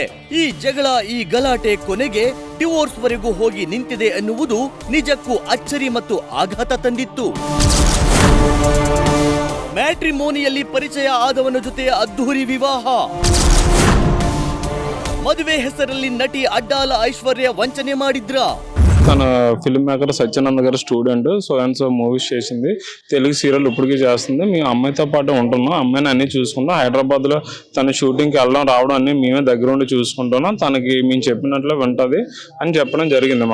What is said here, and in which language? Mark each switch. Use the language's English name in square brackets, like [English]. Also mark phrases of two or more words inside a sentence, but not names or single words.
[Kannada] ಈ ಜಗಳ, ಈ ಗಲಾಟೆ ಕೊನೆಗೆ ಡಿವೋರ್ಸ್ ವರೆಗೂ ಹೋಗಿ ನಿಂತಿದೆ ಎನ್ನುವುದು ನಿಜಕ್ಕೂ ಅಚ್ಚರಿ ಮತ್ತು ಆಘಾತ ತಂದಿತ್ತು. ಮ್ಯಾಟ್ರಿಮೋನಿಯಲ್ಲಿ ಪರಿಚಯ ಆದವನ ಜೊತೆ ಅದ್ದೂರಿ ವಿವಾಹ. ಮದುವೆ ಹೆಸರಲ್ಲಿ ನಟಿ ಅಡ್ಡಾಲ ಐಶ್ವರ್ಯ ವಂಚನೆ ಮಾಡಿದ್ರ. [Telugu] తన [English] film maker [Telugu] సత్యానంద్ గారు స్టూడెంట్. [English] so and so [Telugu] మూవీస్ చేసింది. తెలుగు సీరియల్ ఇప్పటికీ చేస్తుంది. మేము అమ్మాయితో పాటు ఉంటున్నాం. అమ్మాయిని అన్ని చూసుకుంటాం. హైదరాబాద్లో తన షూటింగ్కి వెళ్ళడం రావడం అన్ని మేమే దగ్గర ఉండి చూసుకుంటున్నాం. తనకి మేము చెప్పినట్లు వింటది అని చెప్పడం జరిగింది.